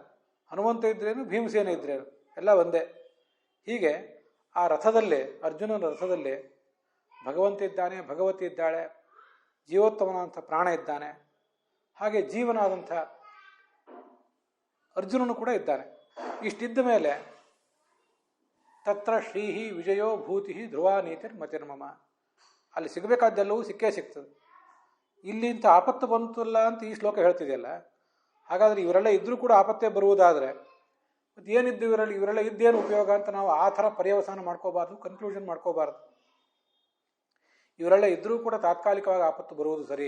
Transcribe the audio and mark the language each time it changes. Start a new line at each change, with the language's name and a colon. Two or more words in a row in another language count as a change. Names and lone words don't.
Kannada: ಹನುಮಂತ ಇದ್ರೇನು, ಭೀಮಸೇನ ಇದ್ರೇನು, ಎಲ್ಲ ಒಂದೇ. ಹೀಗೆ ಆ ರಥದಲ್ಲಿ, ಅರ್ಜುನನ ರಥದಲ್ಲಿ ಭಗವಂತ ಇದ್ದಾನೆ, ಭಗವತಿ ಇದ್ದಾಳೆ, ಜೀವೋತ್ತಮನಾದಂಥ ಪ್ರಾಣ ಇದ್ದಾನೆ. ಹಾಗೆ ಜೀವನಾದಂಥ ಅರ್ಜುನನು ಕೂಡ ಇದ್ದಾನೆ. ಇಷ್ಟಿದ್ದ ಮೇಲೆ
Sanskrit: ತತ್ರ ಶ್ರೀಹಿ ವಿಜಯೋ ಭೂತಿ ಧ್ರುವ ನೀತಿರ್ ಮತಿರ್ಮಮ,
Kannada: ಅಲ್ಲಿ ಸಿಗಬೇಕಾದ್ದೆಲ್ಲವೂ ಸಿಕ್ಕೇ ಸಿಗ್ತದೆ. ಇಲ್ಲಿ ಇಂಥ ಆಪತ್ತು ಬಂತಲ್ಲ ಅಂತ ಈ ಶ್ಲೋಕ ಹೇಳ್ತಿದೆಯಲ್ಲ, ಹಾಗಾದರೆ ಇವರೆಲ್ಲ ಇದ್ದರೂ ಕೂಡ ಆಪತ್ತೇ ಬರುವುದಾದರೆ ಮತ್ತು ಏನಿದ್ದು ಇವರೆಲ್ಲ ಇದ್ದೇನು ಉಪಯೋಗ ಅಂತ ನಾವು ಆ ಥರ ಪರ್ಯವಸಾನ ಮಾಡ್ಕೋಬಾರ್ದು, ಕನ್ಕ್ಲೂಷನ್ ಮಾಡ್ಕೋಬಾರ್ದು. ಇವರೆಲ್ಲ ಇದ್ದರೂ ಕೂಡ ತಾತ್ಕಾಲಿಕವಾಗಿ ಆಪತ್ತು ಬರುವುದು ಸರಿ.